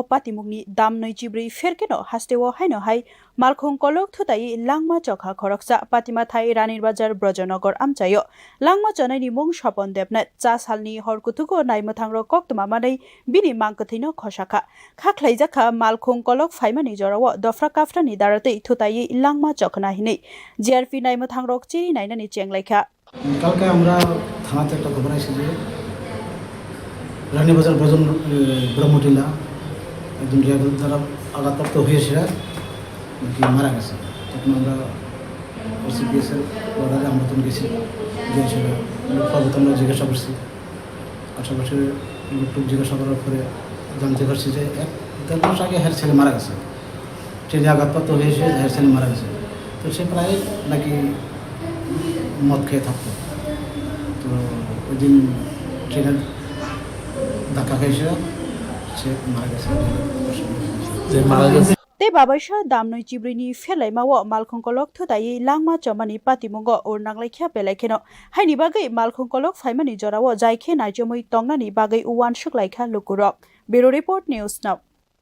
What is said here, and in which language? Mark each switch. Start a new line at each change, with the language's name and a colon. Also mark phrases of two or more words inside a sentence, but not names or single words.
Kok Borok: पातिमुंनि दामनै चिब्रि फेरकेनो हास्तेओ हायनोहाय मालखुं कलक थुतायै लांमा चखा खरकसा पातिमा थाई रानीर बाजार ब्रजनगर आमचायो लांमा चनायनि मुं सपन देबनाथ चा सालनि हरकुथुको नायमथांरो कक्तमामानै बिनि मांकथैनो खसाखा खाख्लाइजाखा मालखुं कलक फाइमानि जराओ दफ्रा काफ्रानि दारतै थुतायै लांमा चखना हिनै जिआरपि नायमथांरो चिरि नायनानि चेंलाइखा
Bangla: কালকে আমরা থানাতে একটা খবর আসি যে রানীবাজার ব্রহ্মটিলা একজন ড্রাইভার দ্বারা আঘাতপ্রাপ্ত হয়েছে নাকি মারা গেছে। তখন আমরা সিপিএসের অর্ডারে আমরা তখন গেছি গিয়ে সেটা লোকপাবত আমরা জিজ্ঞাসা করছি। আশেপাশে লোকটুক জিজ্ঞাসা করার পরে জানতে পারছি যে 1-1.5 মাস আগে হের ছেলে মারা গেছে, ট্রেনে আঘাতপ্রাপ্ত হয়েছে, হের ছেলে মারা গেছে। তো সে প্রায় নাকি মদ খেয়ে থাকতো। তো ওই দিন ট্রেনের ধাক্কা খেয়েছে, সে মারা গেছে।
Kok Borok: Te babaisha damnoi chibrini felai mawo malkhong kolok thutayi langma chomani patimungo or nanglaikha pelaikeno haini bagai malkhong kolok faimani jorawo jaikhe naijomoi tongnani bagai uwan shuklaikha lukurok.
English: Bureau Report News Now.